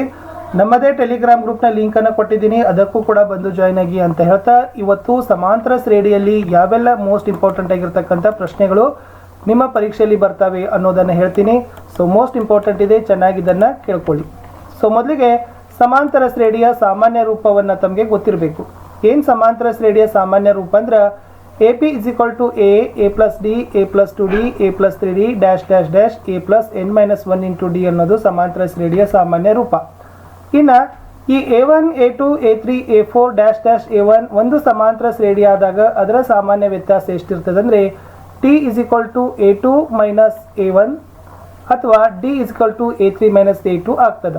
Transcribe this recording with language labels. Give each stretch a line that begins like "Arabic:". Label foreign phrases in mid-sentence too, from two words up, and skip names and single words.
Kannada: ನಮ್ಮದೇ ಟೆಲಿಗ್ರಾಮ್ ಗ್ರೂಪ್ನ ಲಿಂಕನ್ನು ಕೊಟ್ಟಿದ್ದೀನಿ, ಅದಕ್ಕೂ ಕೂಡ ಬಂದು ಜಾಯ್ನ್ ಆಗಿ ಅಂತ ಹೇಳ್ತಾ ಇವತ್ತು ಸಮಾಂತರ ಶ್ರೇಣಿಯಲ್ಲಿ ಯಾವೆಲ್ಲ
English: most important
Kannada: ಆಗಿರ್ತಕ್ಕಂಥ ಪ್ರಶ್ನೆಗಳು ನಿಮ್ಮ ಪರೀಕ್ಷೆಯಲ್ಲಿ ಬರ್ತವೆ ಅನ್ನೋದನ್ನು ಹೇಳ್ತೀನಿ.
English: so most important
Kannada: ಇದೆ, ಚೆನ್ನಾಗಿ ಇದನ್ನು ಕೇಳ್ಕೊಳ್ಳಿ. ಸೊ ಮೊದಲಿಗೆ ಸಮಾಂತರ ಶ್ರೇಣಿಯ ಸಾಮಾನ್ಯ ರೂಪವನ್ನು ತಮಗೆ ಗೊತ್ತಿರಬೇಕು. ಏನು ಸಮಾಂತರ ಶ್ರೇಣಿಯ ಸಾಮಾನ್ಯ ರೂಪ ಅಂದ್ರೆ AP = A, A+D, A+2D, A+3D, -- A+n-1 × D ಅನ್ನೋದು ಸಮಾಂತರ ಶ್ರೇಣಿಯ ಸಾಮಾನ್ಯ ರೂಪ. ಇನ್ನು ಈ A1, A2, A3, A4 -- A1 ಒಂದು ಸಮಾಂತರ ಶ್ರೇಣಿ ಆದಾಗ ಅದರ ಸಾಮಾನ್ಯ ವ್ಯತ್ಯಾಸ ಎಷ್ಟಿರ್ತದೆ ಅಂದರೆ T = A2 - A1 ಅಥವಾ D = A3 - A2 ಆಗ್ತದೆ.